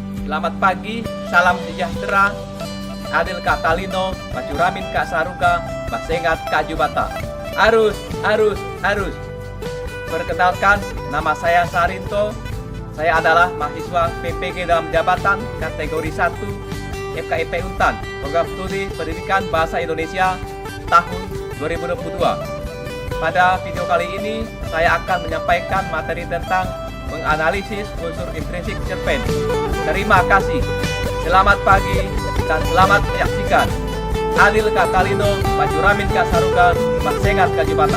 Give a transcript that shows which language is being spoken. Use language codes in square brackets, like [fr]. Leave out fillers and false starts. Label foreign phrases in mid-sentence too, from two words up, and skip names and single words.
[id] Selamat pagi, salam sejahtera. [knx] Adil Kak Talino, Macuramin Kak Saruka, Basengat Kak Jubata. Arus, arus, arus. [id] Perkenalkan, nama saya Sarinto. Saya adalah mahasiswa PPG dalam jabatan kategori 1 FKIP Untan, Program Studi Pendidikan Bahasa Indonesia tahun 2022. Pada video kali ini, saya akan menyampaikan materi tentang menganalisis unsur intrinsik cerpen. Terima kasih. Selamat pagi dan selamat menyaksikan. [knx] Adil Kak Talino, Macuramin Kak Saruka, Basengat Kak Jubata.